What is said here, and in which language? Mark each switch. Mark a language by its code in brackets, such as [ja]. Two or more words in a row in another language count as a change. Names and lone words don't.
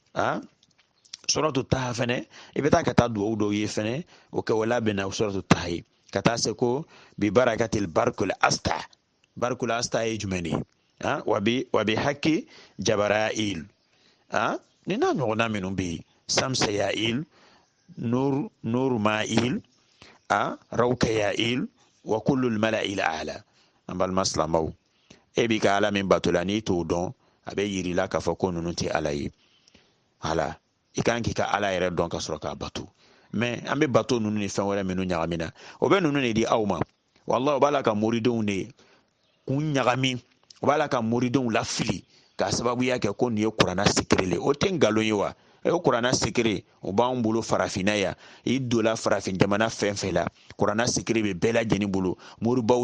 [bm] suratu taha fɛnɛ i bɛ taa ka taa duwawu dɔw ye fɛnɛ o kɛ o labɛnna suratu taha ye ka taa se ko [ar] ببركة البرق [bm] asta ye jumɛn de ye [ar] وبحق جبرائيل [bm] ni n'a ɲɔgɔnna minnu bɛ yen samsaya'il nur ma'il rawkaya'il [ar] وكل الملائكة الأعلى [bm] an balima silamaw e b'i ka ala min bato la n'i t'o dɔn a bɛ yiri la k'a fɔ ko ninnu tɛ ala ye hala i kan k'i ka ala yɛrɛ dɔn ka sɔrɔ k'a bato mais an bɛ bato ninnu ni fɛn wɛrɛ minnu ɲagami na o bɛ ninnu de di aw ma wallahi o b'a la ka moridenw de kun ɲagami o b'a la ka moridenw lafili ka sababu ya kɛ ko nin ye kuranna sikiri le o tɛ ngalon ye wa o kuranna sikiri o b'anw bolo farafinna ya i dola farafin jamana fɛn fɛn la kuranna sikiri bɛ bɛɛ lajɛlen bolo moribaw